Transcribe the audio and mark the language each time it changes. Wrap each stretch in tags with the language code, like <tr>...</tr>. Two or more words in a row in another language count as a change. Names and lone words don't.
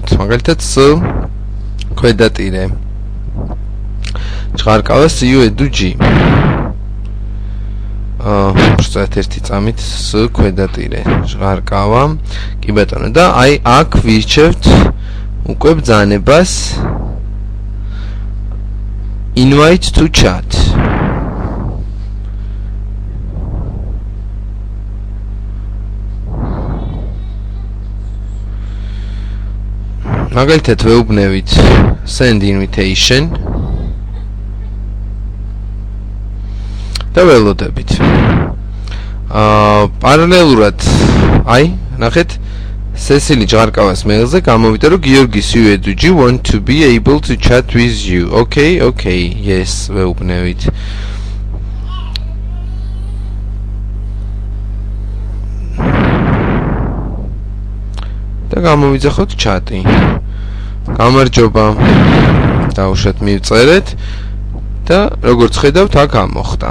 <ka>მაგალითად, ქვედატირე. ჭღარკავა CU EduG. უბრალოდ ერთი წამით ქვედატირე. ჭღარკავა. კი ბატონო და აი აქ ვირჩევთ უკვე ბრძანებას</ka> <en>invite to chat.</en> <ka>მაგალითად ვეუბნევით</ka> <en>send invitation</en> <ka>და ველოდებით. პარალელურად აი ნახეთ Cecily ჭღარკავას მეილზე გამოვიდა რომ გიორგი CU EduG</ka> <en>want to be able to chat with you. Okay, yes,</en> <ka>ვეუბნევით. და გამოვიძახოთ ჩატი. გამარჯობა. დავუშვათ მივწერეთ და როგორც ხედავთ აქ ამოხდა.</ka>